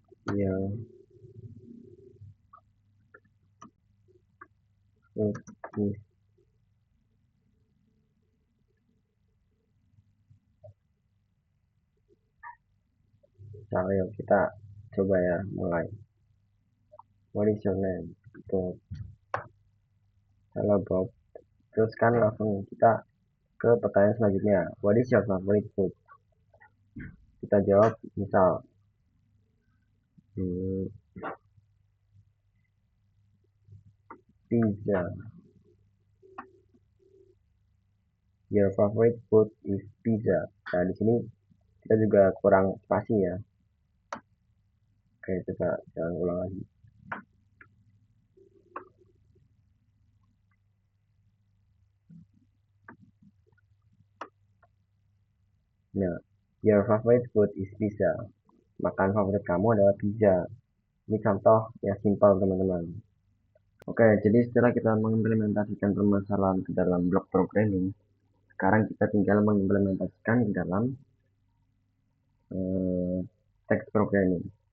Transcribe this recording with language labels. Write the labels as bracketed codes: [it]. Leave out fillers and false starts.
[id] Ya, ini misalnya kita coba ya mulai. [en] What is your name? [id] Bob. Halo Bob. Terus kan langsung kita ke pertanyaan selanjutnya. [en] What is your favorite food? [id] Kita jawab misal hmm, [en] pizza. Your favorite food is pizza. [id] Nah, di sini kita juga kurang spasi ya. Oke, coba jangan ulang lagi. [en] Nah, your favorite food is pizza. [id] Makan favorit kamu adalah pizza. Ini contoh yang simpel teman-teman. Oke, jadi setelah kita mengimplementasikan permasalahan ke dalam blok programming, sekarang kita tinggal mengimplementasikan di dalam text programming.